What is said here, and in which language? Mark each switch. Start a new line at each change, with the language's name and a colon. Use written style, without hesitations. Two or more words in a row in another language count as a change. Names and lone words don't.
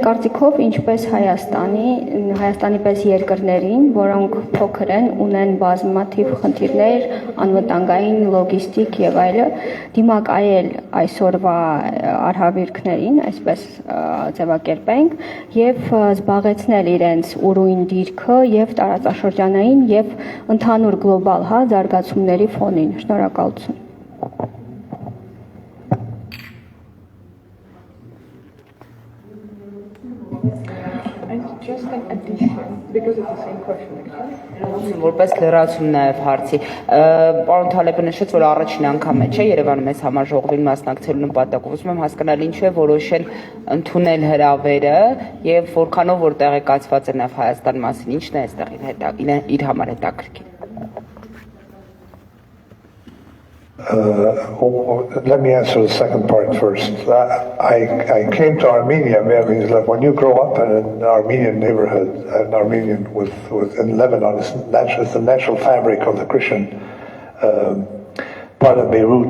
Armenian: կարծիքով ինչպես Հայաստանի պես երկրներին, որոնք փոքր են, ունեն բազմաթիվ խնդիրներ, անվտանգային, լոգիստիկ եւ այլը, դիմակայել այսօրվա արհավիրքներին, այսպես ձևակերպենք, եւ զբաղեցնել իրենց ուրույն դիրքը եւ տարածաշրջանային եւ ընդհանուր գլոբալ զարգացումների ֆոնին։ Շնորհակալություն։
English: Just an addition, because it's the same question actually.
Armenian: Որպես լրացում նաև հարցի, պարոն Թալեբը նշեց, որ առաջին անգամ է, չէ, Երևանում այս համաժողովին մասնակցելու նպատակով, ուզում եմ հասկանալ ինչու է որոշել ընդունել հրավերը եւ որքանով որ տեղեկացված է նաև Հայաստան մասին, ինչն է այստեղ իր համար հետաքրքիր։
English: Let me answer the second part first. I came to Armenia. I mean, like when you grow up in an Armenian neighborhood, an Armenian in Lebanon, it's the natural fabric of the Christian part of Beirut.